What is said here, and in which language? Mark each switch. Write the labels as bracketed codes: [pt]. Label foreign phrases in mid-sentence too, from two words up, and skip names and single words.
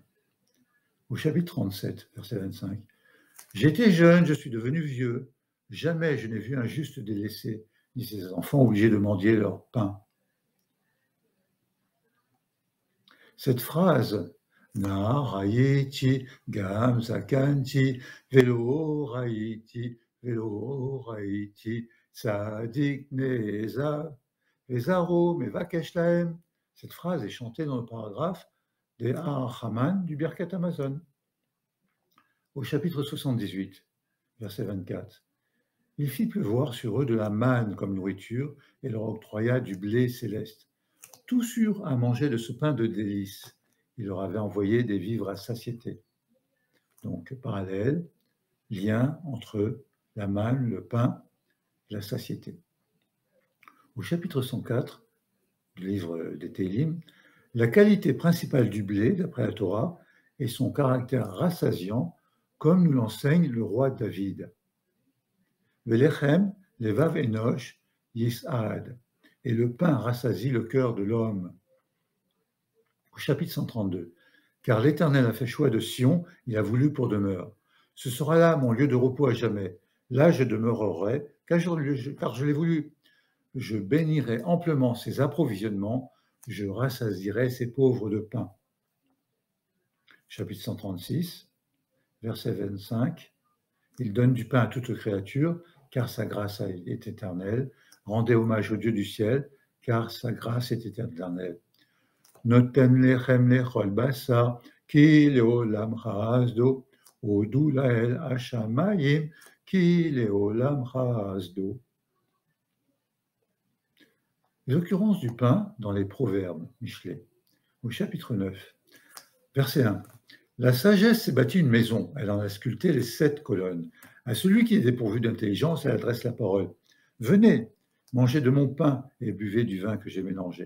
[fr] Au chapitre 37, verset 25. « J'étais jeune, je suis devenu vieux. Jamais je n'ai vu un juste délaissé, ni ses enfants obligés de mendier leur pain. » Cette phrase [he] נער הייתי, גם זקנתי, ולא ראיתי, צדיק נעזב, וזרעו מבקש לחם. [fr] Cette phrase est chantée dans le paragraphe des Har Haman du Birkat Amazon. Au chapitre 78, verset 24. Il fit pleuvoir sur eux de la manne comme nourriture et leur octroya du blé céleste. Tout sûrs à manger de ce pain de délices. Il leur avait envoyé des vivres à satiété. Donc, parallèle, lien entre la manne, le pain, la satiété. Au chapitre 104 du livre des Télim, la qualité principale du blé, d'après la Torah, est son caractère rassasiant, comme nous l'enseigne le roi David. [he] ולחם, לבב אנוש, יסעד. [fr] Et le pain rassasie le cœur de l'homme. Au chapitre 132. Car l'Éternel a fait choix de Sion, il a voulu pour demeure. Ce sera là mon lieu de repos à jamais. Là je demeurerai, car je l'ai voulu. Je bénirai amplement ses approvisionnements, je rassasierai ses pauvres de pain. Chapitre 136, verset 25. Il donne du pain à toute créature, car sa grâce est éternelle. Rendez hommage au Dieu du ciel, car sa grâce est éternelle. [he] נותן לחם לכל בשר, כי לעולם חסדו, הודו לאל השמים, כי לעולם חסדו. [fr] Les occurrences du pain dans les proverbes, Michelet, au chapitre 9, verset 1. La sagesse s'est bâtie une maison, elle en a sculpté les 7 colonnes. À celui qui est dépourvu d'intelligence, elle adresse la parole. Venez, mangez de mon pain et buvez du vin que j'ai mélangé.